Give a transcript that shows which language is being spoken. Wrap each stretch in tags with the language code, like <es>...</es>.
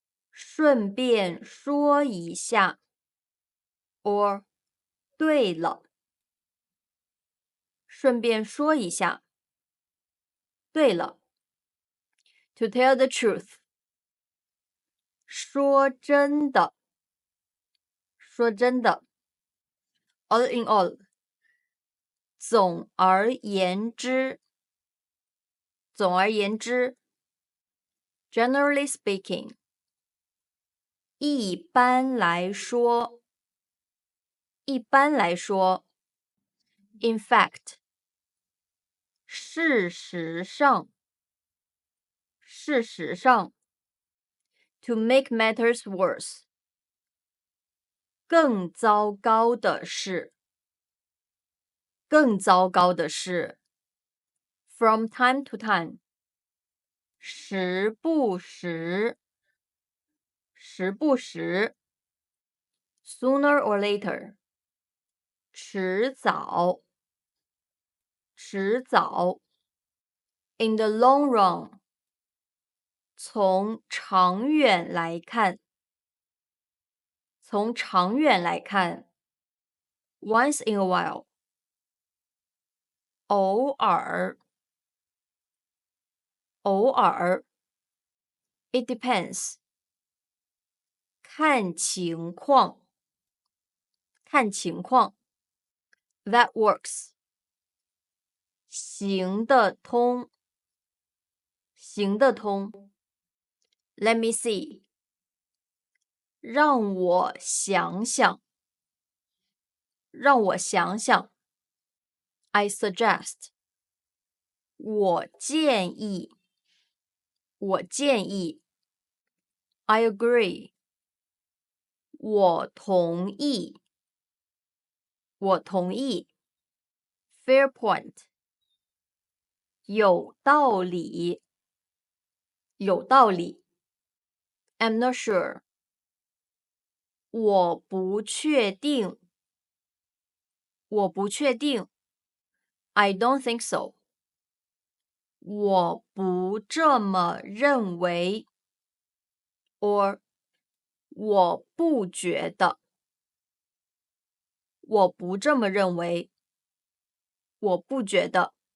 <zh>顺便说一下 or 对了，顺便说一下。对了 ，</zh> <en>to tell the truth，</en> <zh>说真的，说真的。</zh> <en>all in all，</en> <zh>总而言之，总而言之。</zh> <en>generally speaking，</en> <zh>一般来说，一般来说。</zh> <en>in fact，</en> <zh>事实上，事实上。</zh> <en>to make matters worse，</en> <zh>更糟糕的是，更糟糕的是。</zh> <en>from time to time，</en> <zh>时不时，时不时。</zh> <en>sooner or later，</en> <zh>迟早，迟早。</zh> <en>in the long run，</en> <zh>从长远来看，从长远来看。</zh> <en>once in a while，</en> <zh>偶尔，偶尔。</zh> <en>it depends，</en> <zh>看情况，看情况。</zh> <en>that works，</en> <zh>行得通，行得通。</zh> <en>Let me see，</en> <zh>让我想想，让我想想。</zh> <en>I suggest，</en> <zh>我建议，我建议。</zh> <en>I agree，</en> <zh>我同意，我同意。</zh> <en>Fair point，</en> <zh>有道理，有道理。</zh> <en>I'm not sure，</en> <zh>我不确定，我不确定。</zh> <en>I don't think so，</en> <zh>我不这么认为。 or 我不觉得，我不这么认为，我不觉得。</zh>